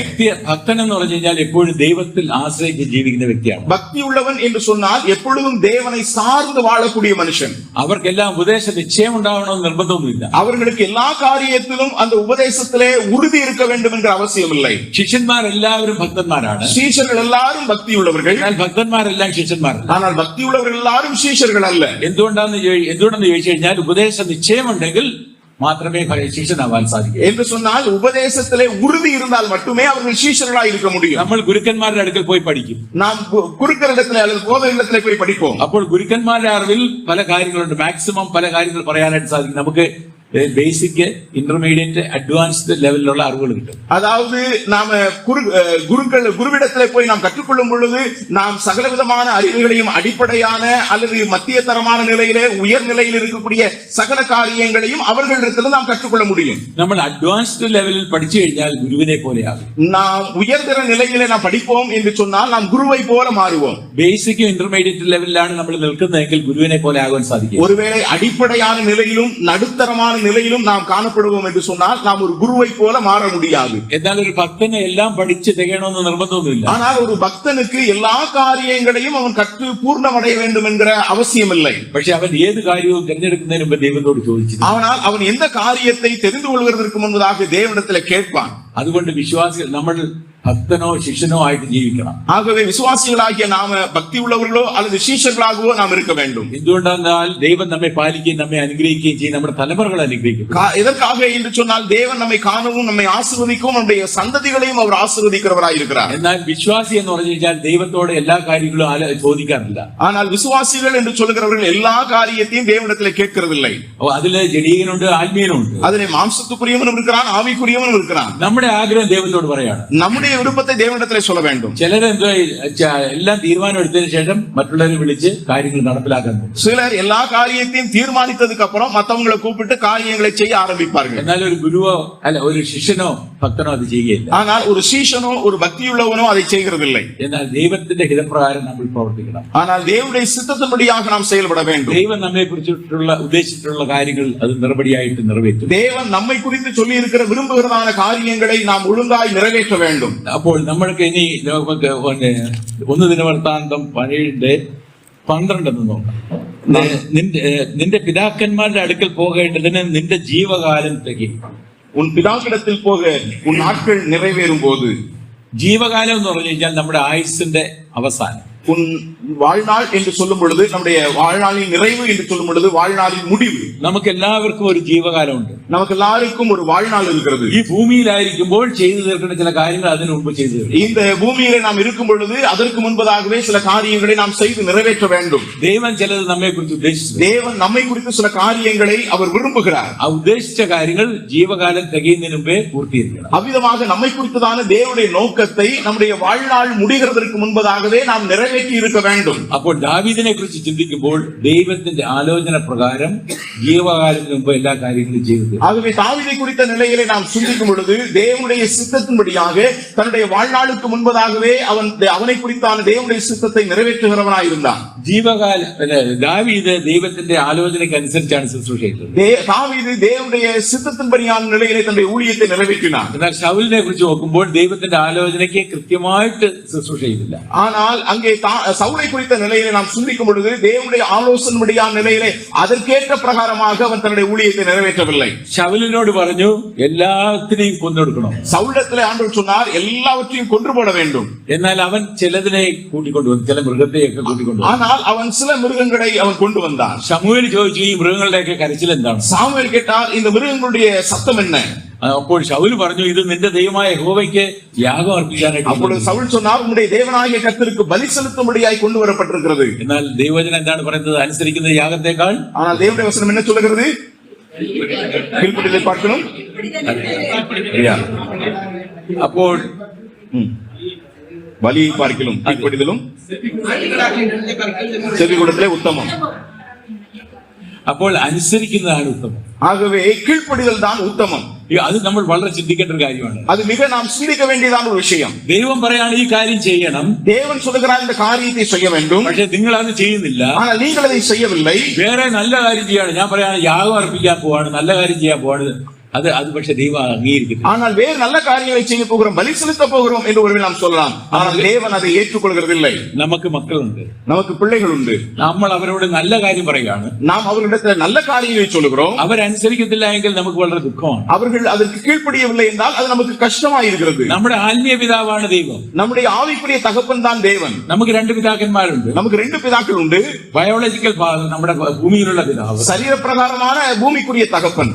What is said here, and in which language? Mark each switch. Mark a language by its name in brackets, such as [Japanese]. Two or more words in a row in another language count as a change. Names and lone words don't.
[Malayalam] ഭക്തൻ എന്ന് പറഞ്ഞു കഴിഞ്ഞാൽ എപ്പോഴും ദൈവത്തിൽ ആശ്രയിച്ച് ജീവിക്കുന്ന വ്യക്തിയാണ്. [Tamil] பக்தி உள்ளவன் என்று சொன்னால் எப்பொழுதும் தேவனை சார்ந்து வாழக்கூடிய மனுஷன். [Malayalam] അവർക്കെല്ലാം ഉപദേശ നിശ്ചയം ഉണ്ടാവണമെന്ന് നിർബന്ധമൊന്നുമില്ല. [Tamil] அவர்களுக்கு எல்லா காரியத்திலும் அந்த உபதேசத்திலே உறுதி இருக்க வேண்டும் என்ற அவசியம் இல்லை. [Malayalam] ശിഷ്യന്മാരെല്ലാവരും ഭക്തന്മാരാണ്. [Tamil] சீஷர்கள் எல்லாரும் பக்தி உள்ளவர்கள். [Malayalam] എന്നാൽ ഭക്തന്മാരെല്ലാം ശിഷ്യന്മാരല്ല. [Tamil] ஆனால் பக்தி உள்ளவர்கள் எல்லாரும் சீஷர்கள் அல்ல. [Malayalam] എന്തുകൊണ്ടെന്ന് ചോദിച്ചു കഴിഞ്ഞാൽ ഉപദേശ നിശ്ചയമുണ്ടെങ്കിൽ മാത്രമേ ശിഷ്യനാവാൻ സാധിക്കൂ. [Tamil] என்று சொன்னால் உபதேசத்திலே உறுதி இருந்தால் மட்டுமே அவர்கள் சீஷர்களாய் இருக்க முடியும். [Malayalam] നമ്മൾ ഗുരുക്കന്മാരുടെ അടുക്കൽ പോയി പഠിക്കും. [Tamil] நாம் குருக்களிடத்திலே அல்லது போதகரிடத்திலே போய் படிப்போம். [Malayalam] അപ്പോൾ ഗുരുക്കന്മാരുടെ അറിവിൽ പല കാര്യങ്ങളുണ്ട്. മാക്സിമം പല കാര്യങ്ങൾ പറയാനായിട്ട് സാധിക്കും. നമുക്ക് [English] basic, intermediate, advanced [Malayalam] ലെവലിലുള്ള അറിവുകൾ കിട്ടും. [Tamil] அதாவது நாம குருவிடத்திலே போய் நாம் கற்றுக்கொள்ளும் பொழுது நாம் சகலவிதமான அறிவுகளையும் அடிப்படையான அல்லது மத்திய தரமான நிலையிலே உயர் நிலையில் இருக்கக்கூடிய சகல காரியங்களையும் அவர்களிடத்தில் நாம் கற்றுக்கொள்ள முடியும். [Malayalam] നമ്മൾ [English] advanced level-il [Malayalam] പഠിച്ചു കഴിഞ്ഞാൽ ഗുരുവിനെ പോലെയാകും. [Tamil] நாம் உயர்தர நிலையிலே நாம் படிப்போம் என்று சொன்னால் நாம் குருவை போல மாறுவோம். [Malayalam] ബേസിക്കും [English] intermediate level-ilanu [Malayalam] നമ്മൾ നിൽക്കുന്നതെങ്കിൽ ഗുരുവിനെ പോലെ ആകാൻ സാധിക്കും. [Tamil] ஒருவேளை அடிப்படையான நிலையிலும் நடுத்தரமான நிலையிலும் நாம் காணப்படுவோம் என்று சொன்னால் நாம் ஒரு குருவை போல மாற முடியாது. [Malayalam] എന്നാൽ ഒരു ഭക്തനെ എല്ലാം പഠിച്ച് തികയണമെന്ന് നിർബന്ധമൊന്നുമില്ല. [Tamil] ஆனால் ஒரு பக்தனுக்கு எல்லா காரியங்களையும் அவன் கற்று பூர்ணமடைய வேண்டும் என்கிற அவசியம் இல்லை. [Malayalam] പക്ഷെ അവൻ ഏത് കാര്യവും തിരഞ്ഞെടുക്കുന്നതിന് മുമ്പ് ദൈവത്തോട് ചോദിച്ചു. [Tamil] ஆனால் அவன் எந்த காரியத்தை தெரிந்து கொள்வதற்கு முன்பதாக தேவனிடத்தில் கேட்பான். [Malayalam] അതുകൊണ്ട് വിശ്വാസികൾ നമ്മൾ ഭക്തനോ ശിഷ്യനോ ആയിട്ട് ജീവിക്കണം. [Tamil] ஆகவே விசுவாசிகளாகிய நாம பக்தி உள்ளவர்களோ அல்லது சீஷர்களாகவோ நாம் இருக்க வேண்டும். [Malayalam] എന്തുകൊണ്ടെന്നാൽ ദൈവം നമ്മെ പാലിക്കുകയും നമ്മെ അനുഗ്രഹിക്കുകയും ചെയ്യും. നമ്മുടെ തലമുറകൾ അനുഗ്രഹിക്കും. [Tamil] எதற்காக என்று சொன்னால் தேவன் நம்மை காணவும் நம்மை ஆசீர்வதிக்கவும் நம்முடைய சந்ததிகளையும் அவர் ஆசீர்வதிக்கிறவராய் இருக்கிறார். [Malayalam] എന്നാൽ വിശ്വാസി എന്ന് പറഞ്ഞു കഴിഞ്ഞാൽ ദൈവത്തോട് എല്ലാ കാര്യങ്ങളും ചോദിക്കാറില്ല. [Tamil] ஆனால் விசுவாசிகள் என்று சொல்லுகிறவர்கள் எல்லா காரியத்தையும் தேவனிடத்தில் கேட்கிறதில்லை. [Malayalam] അതില് ജഡീകനുണ്ട്, ആത്മീയനുണ്ട്. [Tamil] அதிலே மாம்சத்துக்குரியவனும் இருக்கிறான், ஆவிக்குரியவனும் இருக்கிறான். [Malayalam] നമ്മുടെ ആഗ്രഹം ദൈവത്തോട് പറയാണ്. [Tamil] நம்முடைய விருப்பத்தை தேவனிடத்திலே சொல்ல வேண்டும். [Malayalam] ചിലരെന്തോ എല്ലാം തീരുമാനം എടുത്തതിനു ശേഷം മറ്റുള്ളവരെ വിളിച്ച് കാര്യങ്ങൾ നടപ്പിലാക്കാൻ പോകും. [Tamil] சிலர் எல்லா காரியத்தையும் தீர்மானித்ததுக்கு அப்புறம் மற்றவங்களை கூப்பிட்டு காரியங்களை செய்ய ஆரம்பிப்பார்கள். [Malayalam] എന്നാൽ ഒരു ഗുരുവോ അല്ല ഒരു ശിഷ്യനോ ഭക്തനോ അത് ചെയ്യുകയില്ല. [Tamil] ஆனால் ஒரு சீஷனோ ஒரு பக்தியுள்ளவனோ அதை செய்கிறதில்லை. [Malayalam] എന്നാൽ ദൈവത്തിന്റെ ഹിതപ്രകാരം നമ്മൾ പ്രവർത്തിക്കണം. [Tamil] ஆனால் தேவனுடைய சித்தத்தின்படியாக நாம் செயல்பட வேண்டும். [Malayalam] ദൈവം നമ്മെ കുറിച്ചിട്ടുള്ള ഉദ്ദേശിച്ചിട്ടുള്ള കാര്യങ്ങൾ അത് നിർബടിയായിട്ട് നിറവേറ്റും. [Tamil] தேவன் நம்மை குறித்து சொல்லி இருக்கிற விரும்புகிறதான காரியங்களை நாம் ஒழுங்காய் நிறைவேற்ற வேண்டும். [Malayalam] അപ്പോൾ നമ്മൾക്ക് ഇനി നമുക്ക് 1 ദിനവൃത്താന്തം 17:12 നോക്കാം. നിന്റെ പിതാക്കന്മാരുടെ അടുക്കൽ പോകേണ്ടതിന് നിന്റെ ജീവകാലം തികയും. [Tamil] உன் பிதாக்கிடத்தில் போக உன் நாட்கள் நிறைவேறும் போது, [Malayalam] ജീവകാലം എന്ന് പറഞ്ഞു കഴിഞ്ഞാൽ നമ്മുടെ ആയുസ്സിന്റെ അവസാനം. [Tamil] உன் வாழ்நாள் என்று சொல்லும் பொழுது, நம்முடைய வாழ்நாளின் நிறைவு என்று சொல்லும் பொழுது வாழ்நாளின் முடிவு. [Malayalam] നമുക്ക് എല്ലാവർക്കും ഒരു ജീവകാലമുണ്ട്. [Tamil] நமக்கு எல்லாருக்கும் ஒரு வாழ்நாள் இருக்கிறது. [Malayalam] ഈ ഭൂമിയിലായിരിക്കുമ്പോൾ ചെയ്തു തീർക്കേണ്ട ചില കാര്യങ്ങൾ അതിനു മുമ്പ് ചെയ്തു തീർക്കും. [Tamil] இந்த பூமியிலே நாம் இருக்கும் பொழுது அதற்கு முன்பதாகவே சில காரியங்களை நாம் செய்து நிறைவேற்ற வேண்டும். [Malayalam] ദൈവം ചിലത് നമ്മെ കുറിച്ച് ഉദ്ദേശിച്ചു. [Tamil] தேவன் நம்மை குறித்து சில காரியங்களை அவர் விரும்புகிறார். [Malayalam] ആ ഉദ്ദേശിച്ച കാര്യങ്ങൾ ജീവകാലം തികയുന്നതിന് മുമ്പേ പൂർത്തീകരിക്കണം. [Tamil] அவ்விதமாக நம்மை குறித்ததான தேவனுடைய நோக்கத்தை நம்முடைய வாழ்நாள் முடிகிறதற்கு முன்பதாகவே நாம் நிறைவேற்றி இருக்க வேண்டும். [Malayalam] അപ്പോൾ ദാവീദിനെ കുറിച്ച് ചിന്തിക്കുമ്പോൾ ദൈവത്തിന്റെ ആലോചന പ്രകാരം ജീവകാലത്തിന് മുമ്പ് എല്ലാ കാര്യങ്ങളും ചെയ്തു. [Tamil] ஆகவே தாவீதை குறித்த நிலையிலே நாம் சிந்திக்கும் பொழுது தேவனுடைய சித்தத்தின்படியாக தன்னுடைய வாழ்நாளுக்கு முன்பதாகவே அவனை குறித்தான தேவனுடைய சித்தத்தை நிறைவேற்றுகிறவனாயிருந்தான். [Malayalam] ജീവകാല ദാവീദ് ദൈവത്തിന്റെ ആലോചനയ്ക്ക് അനുസരിച്ചാണ് ശുശ്രൂഷ ചെയ്തത്. [Tamil] தாவீது தேவனுடைய சித்தத்தின்படியான நிலையிலே தன்னுடைய ஊழியத்தை நிறைவேற்றினார். [Malayalam] എന്നാൽ ശൗലിനെ കുറിച്ച് നോക്കുമ്പോൾ ദൈവത്തിന്റെ ആലോചനയ്ക്ക് കൃത്യമായിട്ട് ശുശ്രൂഷ ചെയ്തില്ല. [Tamil] ஆனால் அங்கே சவுலை குறித்த நிலையிலே நாம் சிந்திக்கும் பொழுது தேவனுடைய ஆலோசனையான நிலையிலே அதற்கேற்ற பிரகாரமாக அவன் தன்னுடைய ஊழியத்தை நிறைவேற்றவில்லை. [Malayalam] ശൗലിനോട് പറഞ്ഞു എല്ലാത്തിനെയും കൊന്നൊടുക്കണം. [Tamil] சவுலிடத்திலே ஆண்டவர் சொன்னார் எல்லாவற்றையும் கொன்று போட வேண்டும். [Malayalam] എന്നാൽ അവൻ ചിലതിനെ കൂട്ടിക്കൊണ്ടുവന്നു, ചില മൃഗത്തെയൊക്കെ കൂട്ടിക്കൊണ്ടുവന്നു. [Tamil] ஆனால் அவன் சில மிருகங்களை அவன் கொண்டு வந்தான். [Malayalam] ശമൂവേൽ ചോദിച്ചു, ഈ മൃഗങ്ങളുടെയൊക്കെ കരച്ചിൽ എന്താണ്? [Tamil] சாமுவேல் கேட்டார், இந்த மிருகங்களுடைய சத்தம் என்ன? [Malayalam] അപ്പോൾ ശൗൽ പറഞ്ഞു, ഇത് നിന്റെ ദൈവമായ യഹോവയ്ക്ക് യാഗം അർപ്പിക്കാനായിട്ട്. [Tamil] அப்பொழுது சவுல் சொன்னார், உம்முடைய தேவனாகிய கர்த்தருக்கு பலி செலுத்தும்படியாய் கொண்டு வரப்பட்டிருக்கிறது. [Malayalam] എന്നാൽ ദൈവവചനം എന്താണ് പറയുന്നത്? അനുസരിക്കുന്ന യാഗത്തെക്കാൾ. [Tamil] ஆனால் தேவனுடைய வசனம் என்ன சொல்லுகிறது? கீழ்ப்படிதலை பார்க்கணும். [Malayalam] അപ്പോൾ [Tamil] பலியை பார்க்கலும் கீழ்ப்படிதலும் செவி கொடுத்தலே உத்தமம். [Malayalam] അപ്പോൾ അനുസരിക്കുന്നതാണ് ഉത്തമം. [Tamil] ஆகவே கீழ்ப்படிதல் தான் உத்தமம். [Malayalam] അത് നമ്മൾ വളരെ ചിന്തിക്കേണ്ട ഒരു കാര്യമാണ്. [Tamil] அது மிக நாம் சிந்திக்க வேண்டியதான ஒரு விஷயம். [Malayalam] ദൈവം പറയാണ് ഈ കാര്യം ചെയ്യണം. [Tamil] தேவன் சொல்லுகிறார் இந்த காரியத்தை செய்ய வேண்டும். [Malayalam] പക്ഷെ നിങ്ങൾ അത് ചെയ്യുന്നില്ല. [Tamil] ஆனால் நீங்கள் அதை செய்யவில்லை. [Malayalam] വേറെ നല്ല കാര്യം ചെയ്യാണ്. ഞാൻ പറയാണ് യാഗം അർപ്പിക്കാൻ പോവാണ്, നല്ല കാര്യം ചെയ്യാൻ പോവാണ്. அது പക്ഷെ ദൈവം അംഗീകരിക്കുന്നു. [Tamil] ஆனால் வேறு நல்ல காரியங்களை செய்ய போகிறோம், பலி செலுத்த போகிறோம் என்று ஒருவேளை நாம் சொல்லலாம். ஆனால் தேவன் அதை ஏற்றுக்கொள்கிறதில்லை. [Malayalam] നമുക്ക് മക്കളുണ്ട്, [Tamil] நமக்கு பிள்ளைகள் உண்டு. [Malayalam] നമ്മൾ അവരോട് നല്ല കാര്യം പറയുകയാണ്. [Tamil] நாம் அவர்களிடத்தில் நல்ல காரியங்களை சொல்லுகிறோம். [Malayalam] അവരനുസരിക്കത്തില്ല എങ്കിൽ നമുക്ക് വളരെ ദുഃഖമാണ്. [Tamil] அவர்கள் அதற்கு கீழ்ப்படியவில்லை என்றால் அது நமக்கு கஷ்டமாக இருக்கிறது. [Malayalam] നമ്മുടെ ആത്മീയ പിതാവാണ് ദൈവം. [Tamil] நம்முடைய ஆவிக்குரிய தகப்பன் தான் தேவன். [Malayalam] നമുക്ക് രണ്ട് പിതാക്കന്മാരുണ്ട്. [Tamil] நமக்கு ரெண்டு பிதாக்கள் உண்டு. [English] biological father, [Malayalam] നമ്മുടെ ഭൂമിയിലുള്ള പിതാവ്, [Tamil] சரீரப்பிரகாரமான பூமிக்குரிய தகப்பன்.